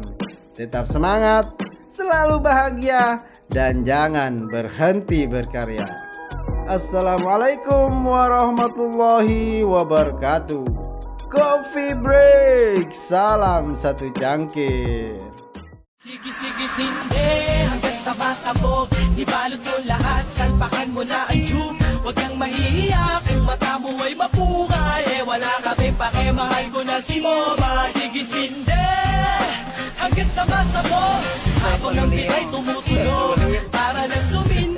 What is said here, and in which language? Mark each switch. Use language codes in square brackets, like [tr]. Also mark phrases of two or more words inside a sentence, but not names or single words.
[id] Tetap semangat, selalu bahagia, dan jangan berhenti berkarya. [ar] السلام عليكم ورحمة الله وبركاته. [en] Coffee break, [id] salam satu cangkir. [tl] Sige sinde hanggang sa masabog Ibalot mo lahat, salpakan mo na ang tube Huwag kang mahihiya kung mata mo ay mapungay Wala kami pake, mahal ko na si Moba Sige sinde hanggang sa masabog Habang ang pitay tumutulog Para na